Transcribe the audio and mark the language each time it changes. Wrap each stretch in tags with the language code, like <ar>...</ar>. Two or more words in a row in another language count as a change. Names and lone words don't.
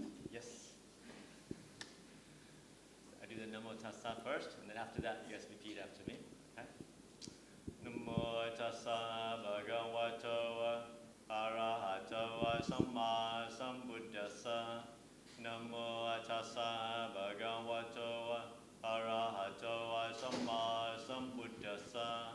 <en>Yes. I do the</en> <pi>Namo Tassa</pi> <en>first, and then after that, you guys repeat after me. Okay?</en> <pi>Namo Tassa Bhagavato Arahato Samma Sambuddhassa. Namo Tassa Bhagavato Arahato Samma Sambuddhassa.</pi>